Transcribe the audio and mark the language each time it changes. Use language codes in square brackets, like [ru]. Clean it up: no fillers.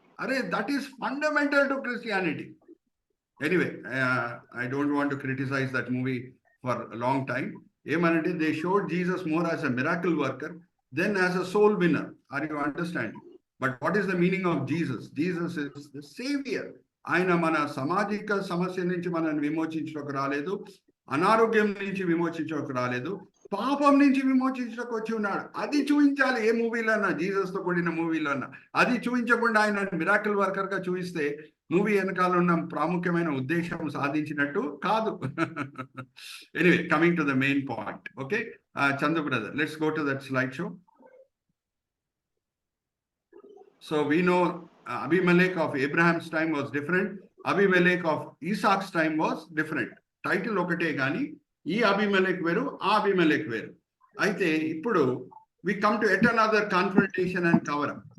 [en] Arey, that is fundamental to Christianity. Anyway, I don't want to criticize that movie for a long time. [te] Emanante, [en] they showed Jesus more as a miracle worker than as a soul winner. Are you understanding? But what is the meaning of Jesus? Jesus is the savior. [te] ఆయన మన సామాజిక సమస్య నుంచి మనల్ని విమోచించడానికి రాలేదు, అనారోగ్యం నుంచి విమోచించడానికి రాలేదు, పాపం నుంచి విమోచించడానికి వచ్చి ఉన్నాడు. అది చూపించాలి ఏ మూవీలోనా, జీసస్ తో కూడిన మూవీలోనా. అది చూపించకుండా ఆయన మిరాకిల్ వర్కర్ గా చూపిస్తే మూవీ వెనకాల ఉన్న ప్రాముఖ్యమైన ఉద్దేశం సాధించినట్టు కాదు. [en] Anyway, coming to the main point. Okay Chandu brother, let's go to that slide show. So we know Abimelech of Abraham's time was different. Abimelech of Isaac's time was different. [te] Title ఒకటే కానీ ఈ అబిమెలెక్ వేరు, ఆ అబిమెలెక్ వేరు. అయితే ఇప్పుడు [en] we come to yet another confrontation and cover up.